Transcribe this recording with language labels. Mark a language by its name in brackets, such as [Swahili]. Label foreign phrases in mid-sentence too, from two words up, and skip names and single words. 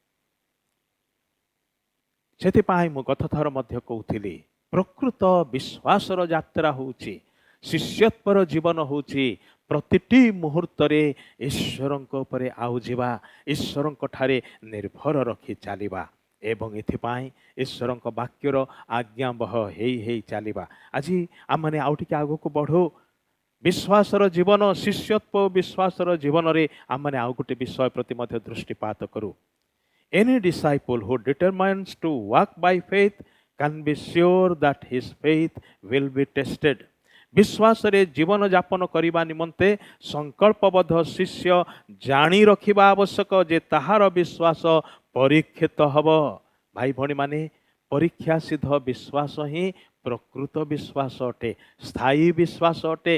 [Odia] ସେଥିପାଇଁ ମୁଁ ଗତ ଥର ମଧ୍ୟ କହୁଥିଲି ପ୍ରକୃତ ବିଶ୍ୱାସର ଯାତ୍ରା ହେଉଛି, ଶିଷ୍ୟତ୍ୱର ଜୀବନ ହେଉଛି ପ୍ରତିଟି ମୁହୂର୍ତ୍ତରେ ଈଶ୍ୱରଙ୍କ ଉପରେ ଆଉଜିବା, ଈଶ୍ୱରଙ୍କ ଠାରେ ନିର୍ଭର ରଖି ଚାଲିବା ଏବଂ ଏଥିପାଇଁ ଈଶ୍ୱରଙ୍କ ବାକ୍ୟର ଆଜ୍ଞାବହ ହେଇ ଚାଲିବା। ଆଜି ଆମମାନେ ଆଉ ଟିକେ ଆଗକୁ ବଢ଼ୁ। ବିଶ୍ୱାସର ଜୀବନ, ଶିଷ୍ୟତ୍ୱ ବିଶ୍ୱାସର ଜୀବନରେ ଆମମାନେ ଆଉ ଗୋଟେ ବିଷୟ ପ୍ରତି ମଧ୍ୟ ଦୃଷ୍ଟିପାତ କରୁ। [English] Any disciple who determines to walk by faith can be sure that his faith will be tested. [Odia] ବିଶ୍ୱାସରେ ଜୀବନ ଯାପନ କରିବା ନିମନ୍ତେ ସଂକଳ୍ପବଦ୍ଧ ଶିଷ୍ୟ ଜାଣି ରଖିବା ଆବଶ୍ୟକ ଯେ ତାହାର ବିଶ୍ୱାସ ପରୀକ୍ଷିତ ହେବ। ଭାଇ ଭଉଣୀମାନେ, ପରୀକ୍ଷା ସିଦ୍ଧ ବିଶ୍ୱାସ ହିଁ ପ୍ରକୃତ ବିଶ୍ୱାସ ଅଟେ, ସ୍ଥାୟୀ ବିଶ୍ୱାସ ଅଟେ।